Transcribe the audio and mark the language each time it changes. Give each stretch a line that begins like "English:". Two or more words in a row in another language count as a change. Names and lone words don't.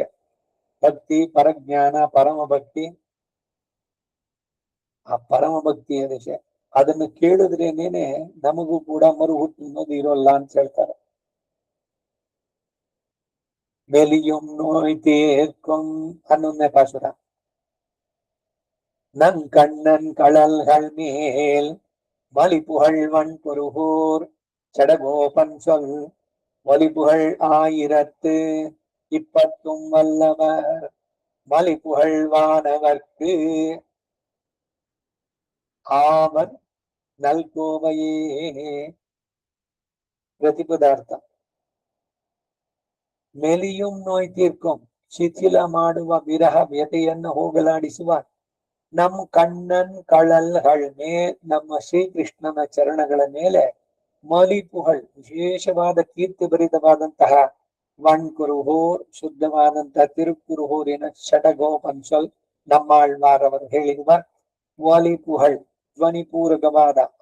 Kannada: ಭಕ್ತಿ, ಪರಜ್ಞಾನ, ಪರಮ ಭಕ್ತಿ, ಆ ಪರಮ ಭಕ್ತಿಯ ದಶೆ. ಅದನ್ನು ಕೇಳಿದ್ರೇನೇನೆ ನಮಗೂ ಕೂಡ ಮರು ಹುಟ್ಟು ಅನ್ನೋದು ಇರೋಲ್ಲ ಅಂತ ಹೇಳ್ತಾರೆ.
Tamil: மெலியும் நோய்தீர்க்கும்
Kannada: 11ನೇ ಪಾಶುರ.
Tamil: நன் கண்ணன் கழல்கள் மேல் மலிபுகழ் வன்பொருகூர் சடகோபன் சொல் மலிபுகழ் 1020 வல்லவர் மலிபுகழ் வானவர்க்கு ஆவர் நல்கோவையே.
Kannada: ಪ್ರತಿಪದಾರ್ಥ.
Tamil: மெலியும் நோய் தீர்க்கும்,
Kannada: ಶಿಥಿಲ ಮಾಡುವ ವಿರಹ ವ್ಯತೆಯನ್ನು ಹೋಗಲಾಡಿಸುವ
Tamil: நம் கண்ணன் கழல்கள்
Kannada: ಮೇಲೆ, ನಮ್ಮ ಶ್ರೀಕೃಷ್ಣನ ಚರಣಗಳ ಮೇಲೆ ಮಲಿಪುಹಳ್ ವಿಶೇಷವಾದ ಕೀರ್ತಿ ಭರಿತವಾದಂತಹ ವಣ್ಕುರುಹೋರ್ ಶುದ್ಧವಾದಂತಹ ತಿರುಕುರುಹೋರಿನ ಷಟಗೋಪನ್ಸಲ್ ನಮ್ಮಾಳ್ವಾರವರು ಹೇಳಿರುವ ವಾಲಿಪುಹಳ್ ಧ್ವನಿಪೂರಕವಾದ